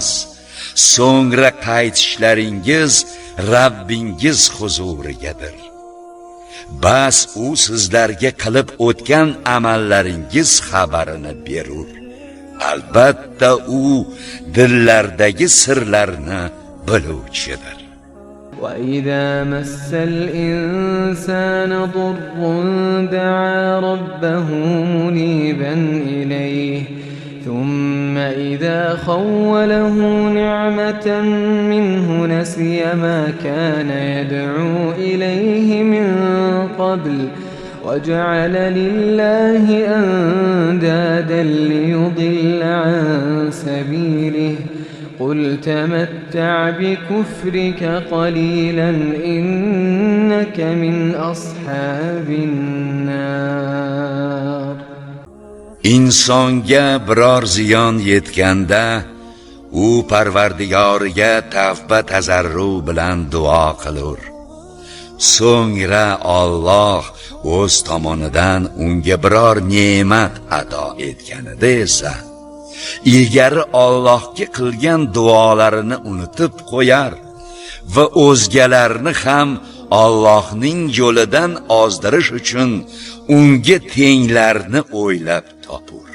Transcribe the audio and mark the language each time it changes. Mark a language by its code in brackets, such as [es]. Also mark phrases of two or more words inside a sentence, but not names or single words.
[uz] So'ngra qaytishlaringiz Rabbingiz huzurigadir. Bas u sizlarga qilib o'tgan amallaringiz xabarini berur. Albatta u dillardagi sirlarni biluvchidir. [ar] وإذا مس الإنسان ضر دعا ربه منيبا إليه ثم إذا خوله نعمة منه نسي ما كان يدعو إليه من قبل وجعل لله أندادا ليضل عن سبيله قل تمتع بكفرك قليلا إنك من أصحاب النار. [uz] Insonga biror ziyon yetganda u Parvardigoriga tavba tazarru bilan duo qilur. So'ngra Alloh o'z tomonidan unga biror ne'mat ato etganida esa ilgari Allohga qilgan duolarini unutib qo'yar va o'zgalarni ham Allohning yo'lidan ozdirish uchun unga tenglarni o'ylab topur.